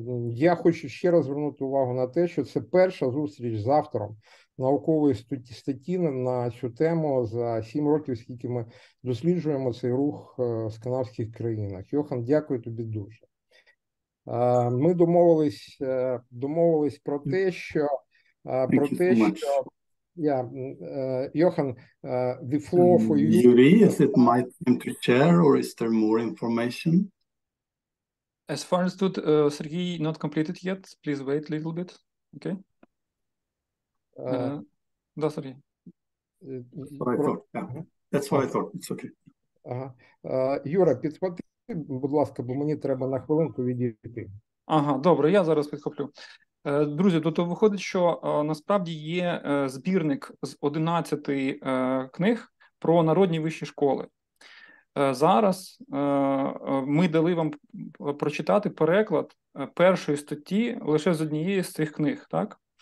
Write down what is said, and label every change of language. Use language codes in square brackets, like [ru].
[uk] Я хочу ще раз звернути увагу на те, що це перша зустріч з автором наукової статті на цю тему за 7 років, скільки ми досліджуємо цей рух в скандинавських країнах. Йохан, дякую тобі дуже. Ми домовились про те, що Johan, [en] the floor for you. Yuri, is it my time to share, or is there more information? As far as understood, Sergey not completed yet. Please wait a little bit. Okay. [uk] Да, Сергій. [en] That's what I thought. Yeah. That's what I thought. It's okay. [uk] Ага. Юра, підхвати, будь ласка, бо мені треба на хвилинку відійти. Ага, добре, я зараз підхоплю. Друзі, тут виходить, що насправді є збірник з 11 книг про народні вищі школи. Зараз ми дали вам прочитати переклад першої статті лише з однієї з цих книг, так?